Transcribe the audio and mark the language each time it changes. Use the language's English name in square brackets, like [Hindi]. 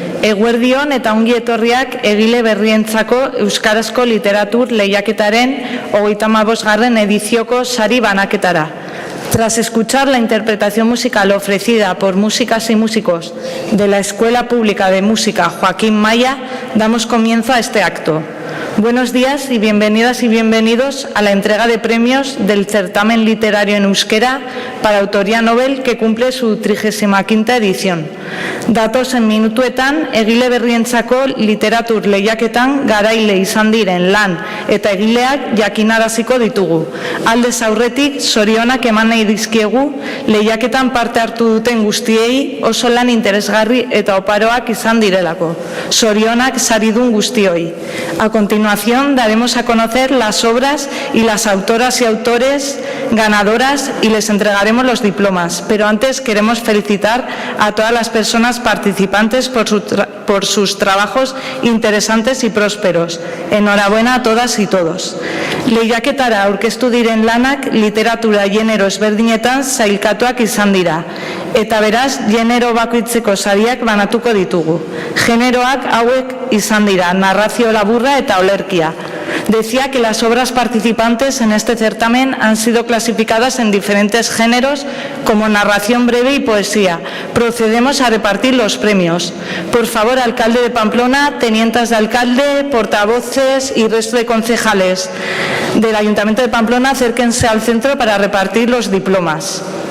[Basque] Eguerdion eta ongi etorriak egile berrientzako euskarazko literatur lehiaketaren 35. edizioko sari banaketara. [Spanish] Tras escuchar la interpretación musical ofrecida por músicas y músicos de la Escuela Pública de Música Joaquin Maia, damos comienzo a este acto. Buenos días y bienvenidas y bienvenidos a la entrega de premios del certamen literario en euskera para autoría Nobel que cumple su 35ª edición. [Basque] Datozen minutuetan, egile berrientzako literatur lehiaketan garaile izan diren lan eta egileak jakinaraziko ditugu. Aldez aurretik, zorionak eman nahi dizkiegu lehiaketan parte hartu duten guztiei oso lan interesgarri eta oparoak izan direlako. Zorionak saridun guztioi. [Spanish] A continuación daremos a conocer las obras y las autoras y autores ganadoras y les entregaremos los diplomas. Pero antes queremos felicitar a todas las personas participantes por sus trabajos interesantes y prósperos. Enhorabuena a todas y todos. [Basque] Lehiaketara aurkeztu diren lanak literatura genero ezberdinetan sailkatuak izan dira. Eta beraz, genero bakoitzeko sariak banatuko ditugu. Generoak hauek izan dira, narrazio laburra eta olerkia. [Spanish] Decía que las obras participantes en este certamen han sido clasificadas en diferentes géneros como narración breve y poesía. Procedemos a repartir los premios. Por favor, alcalde de Pamplona, tenientas de alcalde, portavoces y resto de concejales del Ayuntamiento de Pamplona, acérquense al centro para repartir los diplomas.